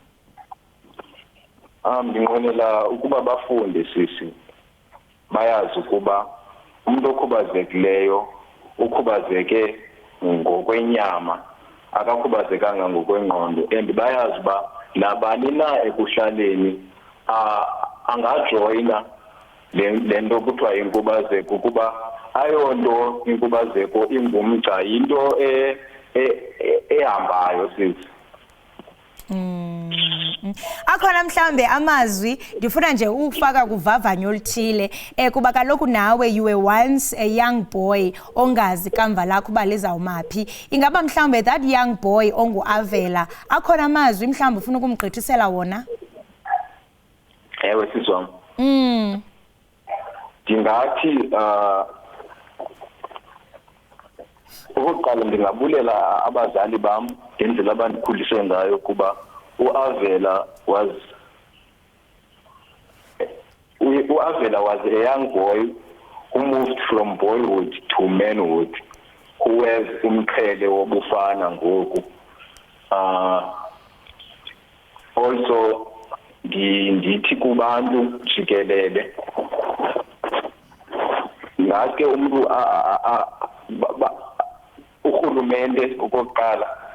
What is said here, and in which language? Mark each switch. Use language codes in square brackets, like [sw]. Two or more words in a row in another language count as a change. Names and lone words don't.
[xh] Ndinqwenela ukuba bafunde sisi, bayazi ukuba umuntu okhubazekileyo ukhubazeke ngokwenyama, akakhubazekanga ngokwengqondo, and bayazi uba nabani na ekuhlaleni angajoyina le nto kuthiwa inkubazeko kuba ayonto inkubazeko ingumgca yinto ehambayo sisi. Akhona mhlambe amazwi ndifuna nje ukufaka kuvavanyo oluthile kuba kaloku nawe [en] you were once a young boy [xh] ongazi kamva lakho uba lizawumaphi. Ingaba mhlambe [en] that young boy [xh] onguAvela akhona amazwi mhlambe ufuna ukumgqithisela wona? Ewe sisi wam. Ndingathi okokuqala ndingabulela abazali bam ngendlela abandikhulise ngayo kuba uAvela [en] was a young boy who moved from boyhood to manhood, who has [xh] umqhele wobufana ngoku. Also ndithi kubantu jikelele ngaske umuntu urhulumente okokuqala